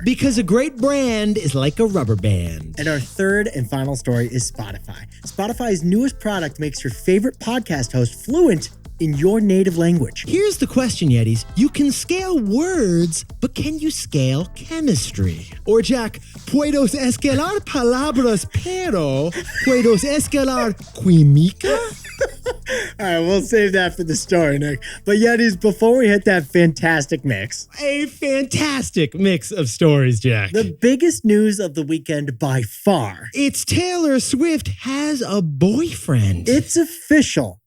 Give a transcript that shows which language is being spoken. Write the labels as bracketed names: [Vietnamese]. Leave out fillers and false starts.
[English] Because a great brand is like a rubber band. And our third and final story is Spotify. Spotify's newest product makes your favorite podcast host fluent in your native language. Here's the question, Yetis. You can scale words, but can you scale chemistry? Or [Spanish] Jack, puedes escalar palabras, pero puedes escalar química? [English] All right, we'll save that for the story, Nick. But Yetis, before we hit that fantastic mix. A fantastic mix of stories, Jack. The biggest news of the weekend by far. It's Taylor Swift has a boyfriend. It's official.